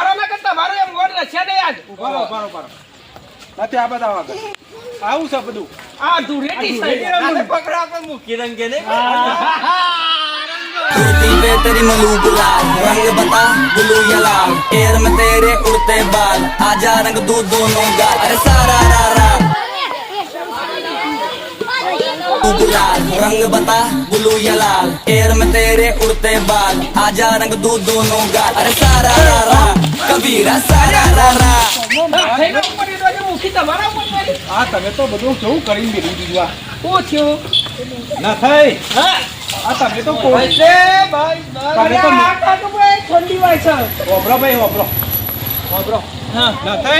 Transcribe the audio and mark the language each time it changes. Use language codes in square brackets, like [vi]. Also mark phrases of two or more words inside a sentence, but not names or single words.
[gu] આવું છે બધું આ ધૂળેટી છે પકડા પણ મૂકી રંગે ને [hi] कुर्ती पे तेरी मलू गुलाल रंग बता [en] blue or red air [hi] में तेरे उड़ते बाल आजा रंग दूध दोनों गाल अरे सारा रा गुलाल रंग बता [en] blue or red air [hi] में तेरे उड़ते बाल आजा रंग दूध दोनों गाल अरे सारा रा कबीरा सारा रा [gu] મૂકી તમારા ઉપર મારી આ તમે તો બધું કેવું કરીને બેઠી દીધું આ શું થયું ના થઈ હા આ તમે તો ભાઈ તમે તો આ કાકો ભાઈ ઠંડી વાય છે વાપરો ભાઈ વાપરો હા ના થઈ